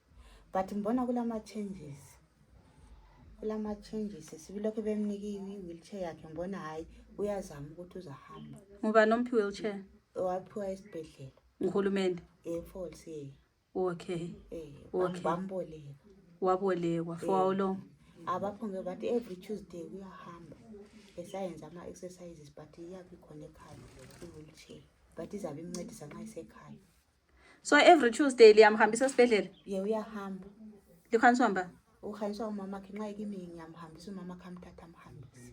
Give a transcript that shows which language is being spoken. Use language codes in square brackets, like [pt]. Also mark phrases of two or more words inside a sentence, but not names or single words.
[nd] But mbona kulama changes sibilokho bemnika i-wheelchair yakhe ngibona hayi uyazama ukuthi uzahamba. Ngoba nomphi wheelchair? Waphiwa esibhedlela. Uhulumende. False. Okay. Bamboleka. Wabolekwa [en] for how long? [nd] Abaphonge bathi [en] every Tuesday [nd] uyahamba. Esayenza ama-exercises but iyabe khona ekhaya i-wheelchair. But izabe imncedisa nxa isekhaya. [en] So every Tuesday [nd] liyamhambisa esibhedlela? Uyahamba. Likhaniswa hamba? Ukhaniswa umama wakhe nxa kimi ngiyamhambisa umama wakhe amthatha amhambise.